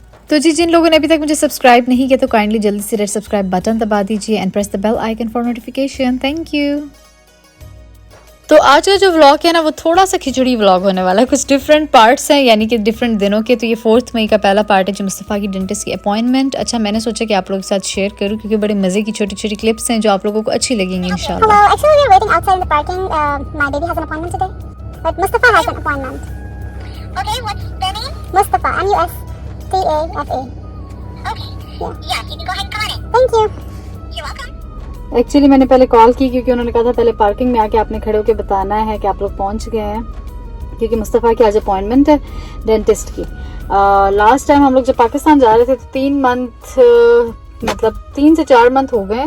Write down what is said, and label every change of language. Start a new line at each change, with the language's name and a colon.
Hindi: तो जी, जिन लोगों ने अभी तक मुझे सब्सक्राइब नहीं किया तो काइंडली जल्दी से रेड सब्सक्राइब बटन दबा दीजिए
English: And press the bell icon for notification. Thank you.
Hindi: तो आज का जो व्लॉग है ना, वो थोड़ा सा खिचड़ी व्लॉग होने वाला है। कुछ डिफरेंट पार्ट्स हैं, यानी कि डिफरेंट दिनों के। तो ये 4 मई का पहला पार्ट है, जो मुस्तफ़ा की डेंटिस्ट की अपॉइंटमेंट। अच्छा, मैंने सोचा कि आप लोगों के साथ शेयर करूं, क्योंकि बड़े मज़े की छोटी छोटी क्लिप्स हैं जो आप लोगों को अच्छी लगेंगी इंशाल्लाह।
English: Hello, actually we are waiting outside in the parking. My baby has an appointment today, but Mustafa has an appointment. Okay, what's the name? Mustafa, Mustafa. Okay. Yeah, you can go ahead and come on in. Thank you. You're welcome.
Hindi: Actually मैंने पहले call की, क्योंकि उन्होंने कहा था पहले parking में आके आपने खड़े होकर बताना है कि आप लोग पहुंच गए हैं, क्योंकि मुस्तफ़ा की आज अपॉइंटमेंट है डेंटिस्ट की। लास्ट टाइम हम लोग जब पाकिस्तान जा रहे थे तो 3 मंथ मतलब 3 से 4 मंथ हो गए।